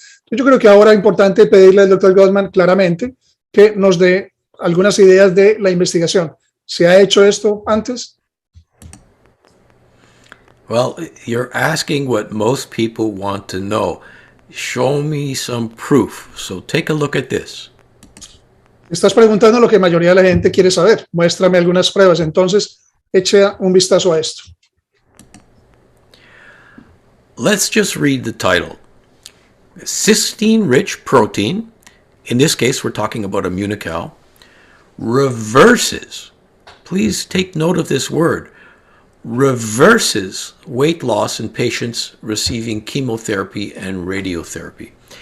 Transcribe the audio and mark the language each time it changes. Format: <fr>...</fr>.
<es>Yo creo que ahora es importante pedirle al Dr. Gutman claramente que nos dé algunas ideas de la investigación. ¿Se ha hecho esto antes?</es> <en>Well, you're asking what most people want to know. Show me some proof. So take a look at this.</en> <es>Estás preguntando lo que la mayoría de la gente quiere saber. Muéstrame algunas pruebas. Entonces, eche un vistazo a esto.</es> <en>Let's just read the title. Cysteine-rich protein, in this case we're talking about immunocal, reverses, please take note of this word, reverses weight loss in patients receiving chemotherapy and radiotherapy.</en>